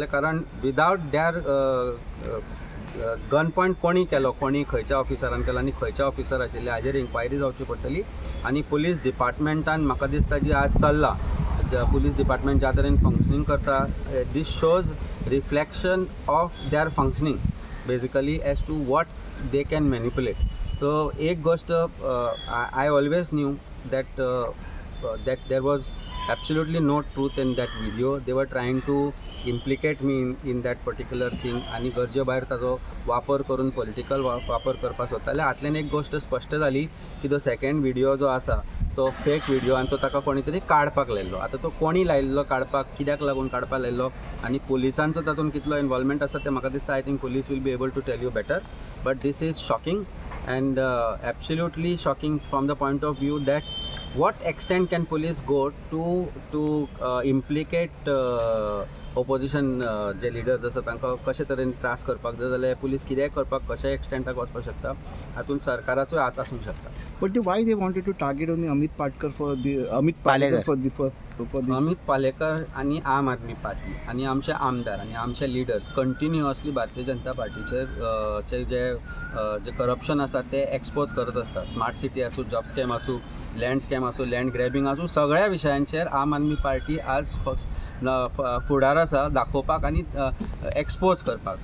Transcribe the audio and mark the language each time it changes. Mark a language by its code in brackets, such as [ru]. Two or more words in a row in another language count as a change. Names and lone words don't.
[kok] कारण विदावट दॅर [en] gun point [kok] कोणी केलो, कोणी खंयच्या ऑफिसरान केलो आनी खंयच्या ऑफिसर आशिल्ले हाजेर इन्क्वायरी जावची पडटली. आनी पुलीस डिपार्टमेंटान म्हाका दिसता जी आज चल्ला, [en] police department [kok] ज्या तरेन फंक्शनींग करता, [en] this shows reflection of their functioning basically as to what they can manipulate. सो [kok] एक गोष्ट [en] I always knew that there was absolutely no truth in that video. They were trying to implicate me in that particular thing [kok] आणि गरजे भायर ताजो वापर करून पॉलिटिकल वापर करपाक सोदताले. हातल्यान एक गोष्ट स्पश्ट जाली की तो [en] second video [kok] जो आसा तो [en] fake video [kok] आनी तो ताका कोणी तरी काडपाक लायल्लो. आतां तो कोणी लायल्लो काडपाक, कित्याक लागून काडपाक लायल्लो आनी पुलिसांचो तातूंत कितलो इन्वॉल्वमेंट आसा तें म्हाका दिसता [en] I think police will be able to tell you better. but this is shocking and absolutely shocking from the point of view that what extent can police go to implicate opposition [kok] जे लिडर्स आसा तांकां कशे तरेन त्रास करपाक जाय जाल्यार पुलीस कितेंय करपाक कशा एक्सटेंटाक वचपाक शकता, हातूंत सरकाराचोय हात आसूंक शकता. [en] But why they wanted to target only Amit Patkar for the for this? [kok] अमित पालेकर आनी आम आदमी पार्टी आनी आमचे आमदार आनी आमचे लिडर्स कंटिन्युअसली भारतीय जनता पार्टीचेर जे करप्शन आसा ते एक्सपोज करत आसता. [en] smart city [kok] आसूं, [en] job scam [kok] आसूं, [en] land scam [kok] आसूं, [en] land grabbing [kok] आसूं, सगळ्या विशयांचेर आम आदमी पार्टी आज फुडार आसा दाखोवपाक आनी एक्सपोज करपाक.